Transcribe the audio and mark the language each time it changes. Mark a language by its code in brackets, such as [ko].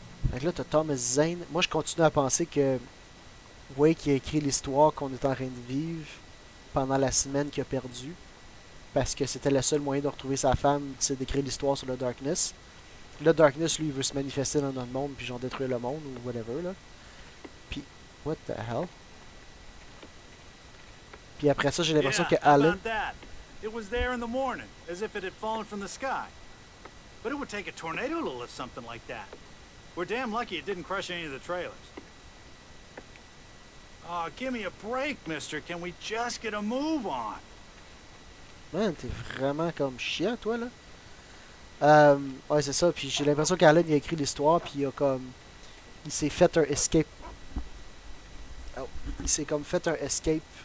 [fr] Donc là, tu as Thomas Zane. Moi, je continue à penser que Wake a écrit l'histoire qu'on est en train de vivre pendant la semaine qu'il a perdue. Parce que c'était le seul moyen de retrouver sa femme, c'est d'écrire l'histoire sur le Darkness. Le Darkness, lui, il veut se manifester dans notre monde, puis genre détruire le monde, ou whatever, là. Puis, [en] what the hell? [fr] Puis après ça, j'ai l'impression que Alan... [en] It was there in the morning, as if it had fallen from the sky. But it would take a tornado to lift something like that. We're damn lucky it didn't crush any of the trailers. Oh, give me a break, mister. Can we just get a move on? [fr] Man, t'es vraiment comme chiant, toi, là. Ouais, c'est ça. Puis j'ai l'impression qu'Alan, il a écrit l'histoire, puis il a comme... Il s'est fait un escape... Oh. Il s'est comme fait un escape...